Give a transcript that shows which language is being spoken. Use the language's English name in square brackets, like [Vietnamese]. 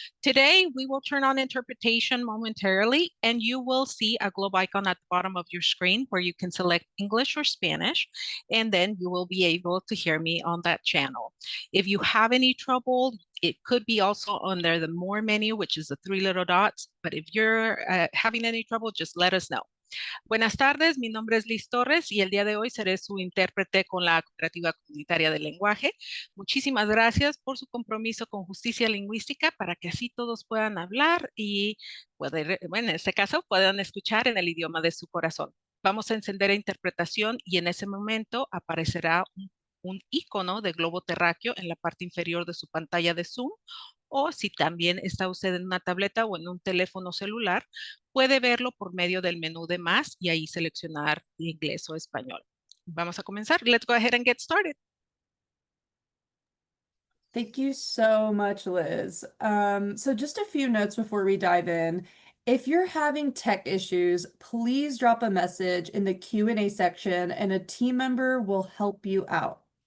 [English] Today, we will turn on interpretation momentarily, and you will see a globe icon at the bottom of your screen where you can select English or Spanish, and then you will be able to hear me on that channel. If you have any trouble, it could be also under the More menu, which is the 3 little dots. But if you're having any trouble, just let us know. [Spanish] Buenas tardes, mi nombre es Liz Torres y el día de hoy seré su intérprete con la Cooperativa Comunitaria del Lenguaje. Muchísimas gracias por su compromiso con justicia lingüística para que así todos puedan hablar y en este caso puedan escuchar en el idioma de su corazón. Vamos a encender interpretación y en ese momento aparecerá un icono de globo terráqueo en la parte inferior de su pantalla de Zoom, o si también está usted en una tableta o en un teléfono celular, puede verlo por medio del menú de más y ahí seleccionar inglés o español. Vamos a comenzar. [English] Let's go ahead and get started. Thank you so much, Liz. So just a few notes before we dive in. If you're having tech issues, please drop a message in the Q&A section and a team member will help you out.